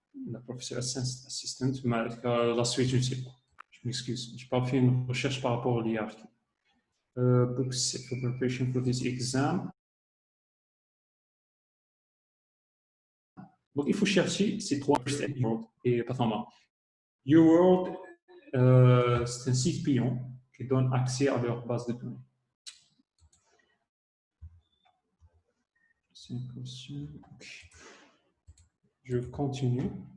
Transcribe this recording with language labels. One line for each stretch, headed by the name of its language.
French: La professeur assistant, mais la suite, je ne sais pas. Je m'excuse, je n'ai pas fait une recherche par rapport à l'hierarchie.
English: Books for preparation for this exam.
French: Donc, il faut chercher ces 3 UWorld et Pathama. UWorld, c'est un site payant qui donne accès à leur base de données. Je continue.